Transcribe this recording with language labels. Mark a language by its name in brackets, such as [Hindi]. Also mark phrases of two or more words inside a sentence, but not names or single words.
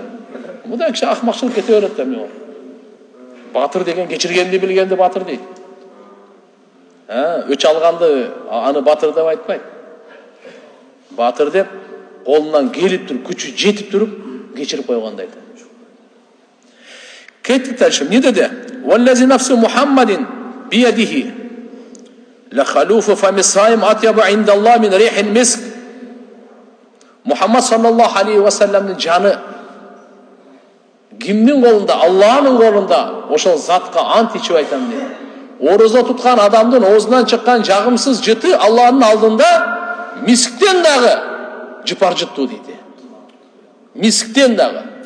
[Kyrgyz] Бул да киши акмакчылык кете берет да мен. Батыр деген кечиргенди билгенди батыр дейт. Өч алганды аны батыр деп айтпайт. Батыр деп колунан келип туруп, күчү жетип туруп кечирип койгонду айтат. Кеттик дальше. Не деди? [Arabic] والذي نفس محمد بيده لخلوف فم الصائم أطيب عند الله من ريح المسك. [Kyrgyz] Мухаммад [Arabic] صلى الله عليه وسلمдын [Kyrgyz] жаны кимдин колунда? Аллахтын колунда. Ошол затка ант ичип айтам дейт. Ороза туткан адамдын оозунан чыккан жагымсыз жыты Аллахтын алдында мисктен дагы жыпар жыттуу дейт. Мисктен дагы.